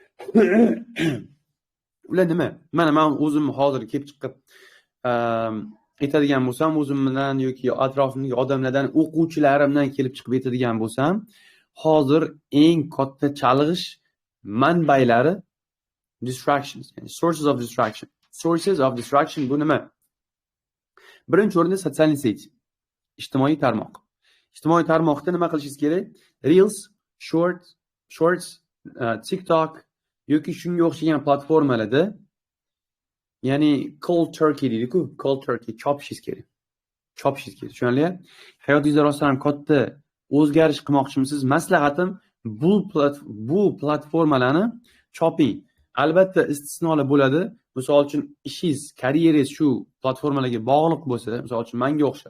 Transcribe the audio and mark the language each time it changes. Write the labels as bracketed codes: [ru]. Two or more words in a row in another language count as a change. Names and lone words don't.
[uz] Ular nima? Mana men o'zim hozir kelib chiqib aytadigan bo'lsam, o'zimdan yoki atrofimdagi odamlardan, o'quvchilarimdan kelib chiqib aytadigan bo'lsam, hozir eng katta chalg'ish manbalari distractions, yani [en] sources of distraction. Sources of distraction [uz] bu nima? Birinchi o'rinda [ru] социал сети, [uz] ijtimoiy tarmoq. Ijtimoiy tarmoqda nima qilishingiz kerak? Reels, Shorts, TikTok yoki shunga o'xshagan platformalarda, ya'ni [en] cold turkey [uz] deydi-ku, [en] cold turkey [uz] chopishingiz kerak. Tushunarli? Hayotingizda rostdan ham katta o'zgarish qilmoqchimisiz? Maslahatim bu platformalarni choping. Albatta istisnolar bo'ladi. Misol uchun ishingiz, karyerangiz shu platformalarga bog'liq bo'lsa, misol uchun menga o'xshab.